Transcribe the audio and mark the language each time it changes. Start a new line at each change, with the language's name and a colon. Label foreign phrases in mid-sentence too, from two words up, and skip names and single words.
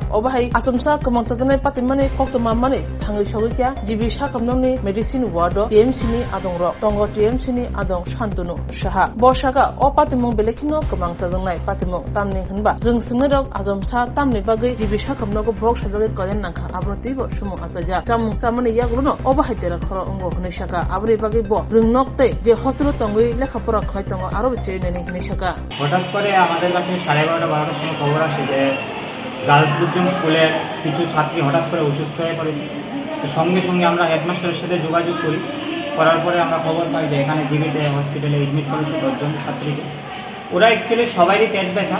Kok Borok: obahai asomsha kamang sadanay patimani koktoma mani thangi shogikya jibisha kamnongni
English: medicine ward
Kok Borok: TMC ni adongrok tongo TMC ni adong shantunu shaha borsaka o patimong belekino kamang sadanay tamni hanba rungsungna azomsa tamni bagai jibisha kamnogo bohok sajagai kolen nangkha abroti bo sumu asaja jamung samani yagruno obahaitera khoro ongo hunishaka abri bagai bo rungnokte je hostel tongoi lekhapora khaitongo aro cheineni hunishaka
Bangla: হঠাৎ করে আমাদের কাছে 12:30-12টার সময় খবর আসে যে গার্লস বুর্জন স্কুলের কিছু ছাত্রী হঠাৎ করে অসুস্থ হয়ে পড়েছে। তো সঙ্গে সঙ্গে আমরা হেডমাস্টারের সাথে যোগাযোগ করার পরে আমরা খবর পাই যে এখানে জীবিতে হসপিটালে এডমিট করেছে 10 জন ছাত্রীকে। ওরা অ্যাকচুয়ালি সবারই পেট ব্যথা।